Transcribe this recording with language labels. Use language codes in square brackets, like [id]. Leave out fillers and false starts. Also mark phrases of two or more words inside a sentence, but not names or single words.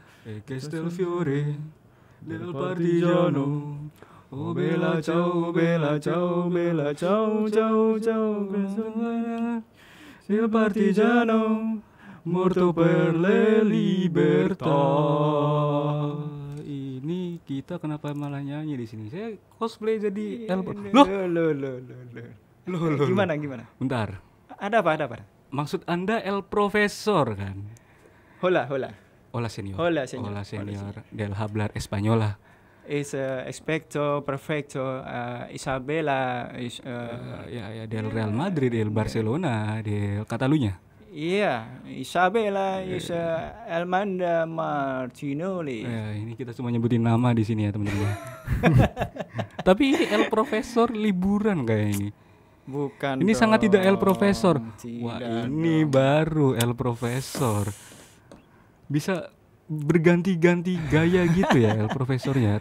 [it] E che sta il fiore del partigiano. Oh bella ciao, bella ciao, bella ciao, ciao, ciao. Il partigiano morto per le libertà. [id] Ini kita kenapa malah nyanyi di sini? Saya cosplay jadi Loh, Loh. Gimana? bentar. Ada apa? Maksud Anda El Profesor kan? [es] Hola. Hola senior. Hola, señor. Hola senior del hablar española. Es expecto perfecto Isabella is Ya del Real Madrid, del Barcelona, del Catalunya. [id] iya, Isabella is Elmanda Martinoli. Ya, ini kita cuma nyebutin nama di sini ya teman-teman. Tapi ini El Profesor liburan kayak ini. Bukan. Ini sangat tidak El Profesor. Tidak Wah, ini baru El Profesor. Bisa berganti-ganti gaya gitu ya El Profesornya.